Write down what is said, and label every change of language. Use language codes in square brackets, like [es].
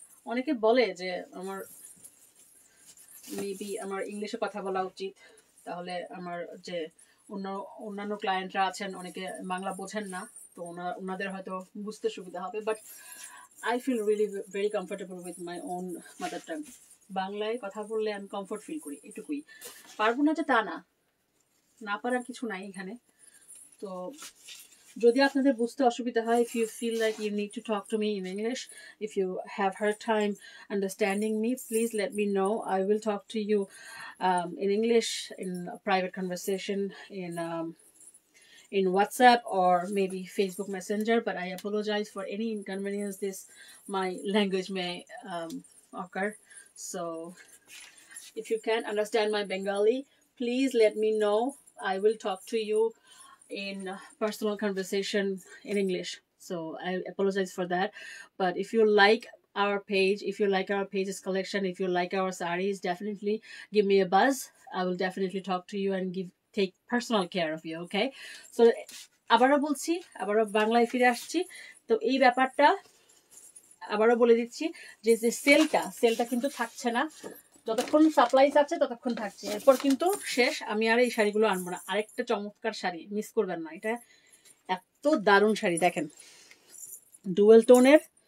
[bn] অনেকে বলে যে মেবি আমার ইংলিশে কথা বলা উচিত, তাহলে আমার যে অন্যান্য ক্লায়েন্টরা আছেন অনেকে বাংলা বোঝেন না, তো ওনাদের হয়তো বুঝতে সুবিধা হবে। [en] But I feel really very comfortable with my own mother tongue. [bn] বাংলায় কথা বললে আমি কমফোর্ট ফিল করি, এটুকুই। পারবো না যে তা না পারার কিছু নাই এখানে। তো যদি আপনাদের বুঝতে অসুবিধা হয়, [en] if you feel like you need to talk to me in English, if you have hard time understanding me, please let me know. I will talk to you in English, in a private conversation, in WhatsApp or maybe Facebook Messenger. But I apologize for any inconvenience my language may occur. So if you can't understand my Bengali, please let me know. I will talk to you in personal conversation in English. So I apologize for that. But if you like our page, if you like our page's collection, if you like our sarees, definitely give me a buzz. I will definitely talk to you and take personal care of you. [bn] Okay, so আবারও বলছি, আবারও বাংলায় ফিরে আসছি। তো এই ব্যাপারটা আবারও বলে দিচ্ছি যে সেলটা কিন্তু থাকছে না, যতক্ষণ সাপ্লাইস আছে ততক্ষণ থাকছে, এরপর কিন্তু শেষ। আমি আর এই শাড়িগুলো আনবো না। আরেকটা চমৎকার শাড়ি মিস করবেন না, এটা এত দারুণ শাড়ি দেখেন, ডুয়েল টোনের।